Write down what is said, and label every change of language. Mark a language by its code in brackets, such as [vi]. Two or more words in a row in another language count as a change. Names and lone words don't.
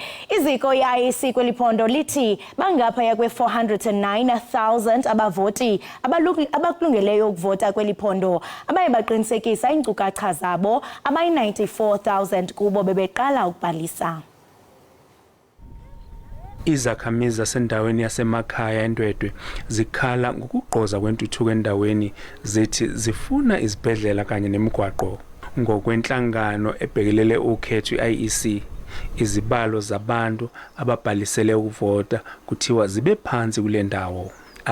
[xh] Iziko i-IEC kweli phondo lithi bangaphaya kwe-409,000 abavoti abakulungeleyo ukuvota kweli phondo abaye baqinisekisa iinkcukacha zabo abayi-94,000 kubo bebeqala ukubhalisa. [zu] Izakhamizi zasendaweni yasemakhaya eNdwedwe zikhala ngokugqoza kwentuthuko endaweni zithi zifuna izibhedlela kanye nemigwaqo. Ngokwenhlangano ebhekelele ukhetho i-IEC, izibalo zabantu ababhalisele ukuvota kuthiwa zibe phansi kule ndawo.